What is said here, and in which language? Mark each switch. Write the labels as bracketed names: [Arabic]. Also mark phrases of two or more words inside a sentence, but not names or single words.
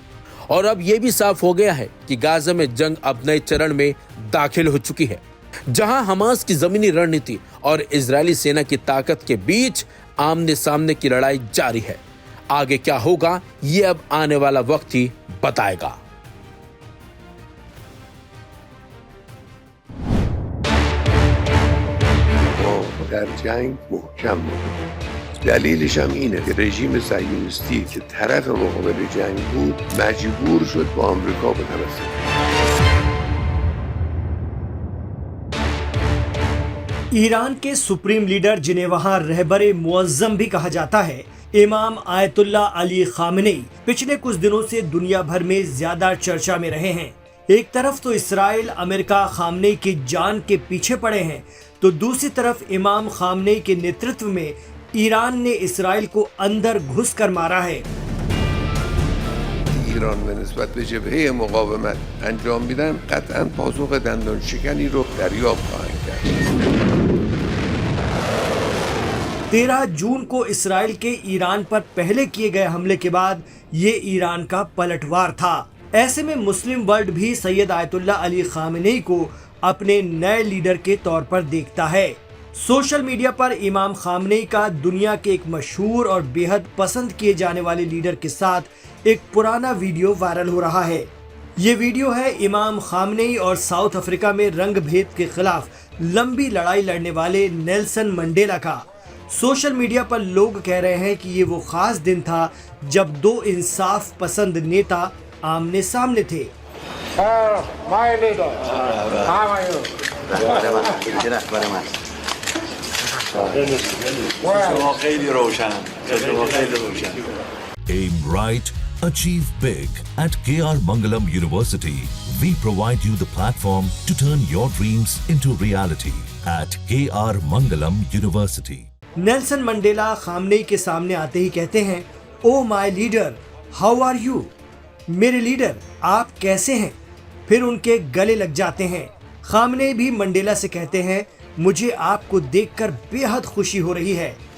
[Hindi] और अब यह भी साफ हो गया है कि गाजा में जंग अब नए चरण में दाखिल हो चुकी है, जहां हमास की जमीनी रणनीति और इजरायली सेना की ताकत के बीच आमने सामने की लड़ाई जारी है। आगे क्या होगा, ये अब आने वाला वक्त ही बताएगा। [Persian] در جنگ محکم بود. دلیلش هم اینه که رژیم صهیونیستی که طرف مقابل جنگ بود مجبور شد با آمریکا بتمسک. [Hindi] ईरान के सुप्रीम लीडर, जिन्हें वहां रहबरे मुअज्जम भी कहा जाता है, इमाम आयतुल्ला अली खामेनी पिछले कुछ दिनों से दुनिया भर में ज्यादा चर्चा में रहे हैं। एक तरफ तो इसराइल अमेरिका खामेनी की जान के पीछे पड़े हैं, तो दूसरी तरफ इमाम खामेनी के नेतृत्व में ईरान ने इसराइल को अंदर घुस कर मारा है। [Persian] ایران به نسبت به جبهه مقاومت انجام میدن قطعاً پاسخ دندان شکنی رو دریافت خواهند کرد. [Hindi] 13 जून को इसराइल के ईरान पर पहले किए गए हमले के बाद ये ईरान का पलटवार था। ऐसे में [English] Muslim world [Hindi] भी सैयद आयतुल्ला अली खामेनी को अपने नए लीडर के तौर पर देखता है। [English] social media [Hindi] पर इमाम खामेनी का दुनिया के एक मशहूर और बेहद पसंद किए जाने वाले लीडर के साथ एक पुराना वीडियो वायरल हो रहा है। ये वीडियो है इमाम खामेनी और साउथ अफ्रीका में रंग भेद के खिलाफ लंबी लड़ाई लड़ने वाले नेल्सन मंडेला का। [English] social media [Hindi] पर लोग कह रहे हैं कि ये वो खास दिन था जब दो इंसाफ पसंद नेता आमने सामने थे। [English] Aim right, achieve big. At KR Mangalam University, we provide you the platform to turn your dreams into reality. At KR Mangalam University. [Hindi] नेल्सन मंडेला खामेनी के सामने आते ही कहते हैं, [English] Oh my leader, how are you? [Hindi] मेरे लीडर, आप कैसे हैं? फिर उनके गले लग जाते हैं। खामेनी भी मंडेला से कहते हैं, मुझे आपको देखकर बेहद खुशी हो रही है।